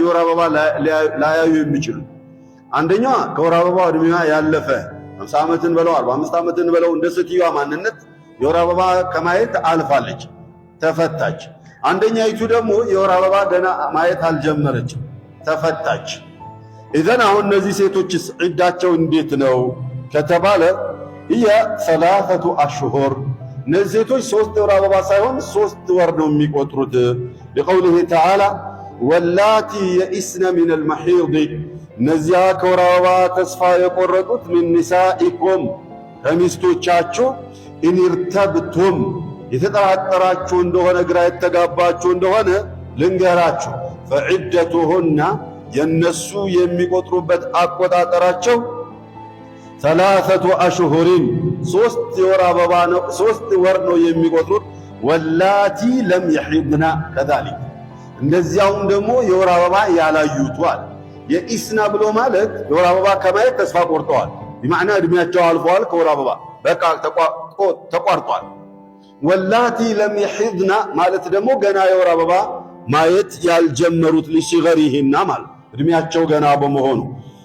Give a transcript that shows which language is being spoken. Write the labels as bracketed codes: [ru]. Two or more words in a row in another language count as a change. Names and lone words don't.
[am] የወር አበባ ላያዩ የሚችሉ። አንደኛዋ ከወር አበባ እድሜዋ ያለፈ 50 ዓመትን በለው 45 ዓመትን በለው እንደ ሴትዮዋ ማንነት የወር አበባ ከማየት አልፋለች፣ ተፈታች። አንደኛይቱ ደግሞ የወር አበባ ገና ማየት አልጀመረችም፣ ተፈታች። ኢዘን አሁን እነዚህ ሴቶችስ ዒዳቸው እንዴት ነው ከተባለ [ar] هي 3 أشهر [am] እነዚህ ሴቶች 3 የወር አበባ ሳይሆን 3 ወር ነው የሚቆጥሩት። [ar] لقوله تعالى واللاتي يئسن من المحيض [am] እነዚያ ከወር አበባ ተስፋ የቆረጡት [ar] من نسائكم [am] ከሚስቶቻችሁ [ar] إن ارتبتم [am] የተጠራጠራችሁ እንደሆነ ግራ የተጋባችሁ እንደሆነ ልንገራችሁ فعدتهن የነሱ የሚቆጥሩበት አቆጣጠራቸው [ar] 3 أشهر [am] 3 የወር አበባ ነው 3 ወር ነው የሚቆጥሩት። [ar] واللائي لم يحضن كذلك [am] እንደዚያውም ደግሞ የወር አበባ ያላዩቷል። የኢስና ብሎ ማለት የወር አበባ ከማየት ተስፋ ቆርጠዋል፣ በማዕና እድሜያቸው አልፈዋል፣ ከወር አበባ በቃ ተቋርጧል። [ar] واللائي لم [am] يحضن ማለት ደግሞ ገና የወር አበባ ማየት ያልጀመሩት ሊሲገሪሂና ማለት እድሜያቸው ገና በመሆኑ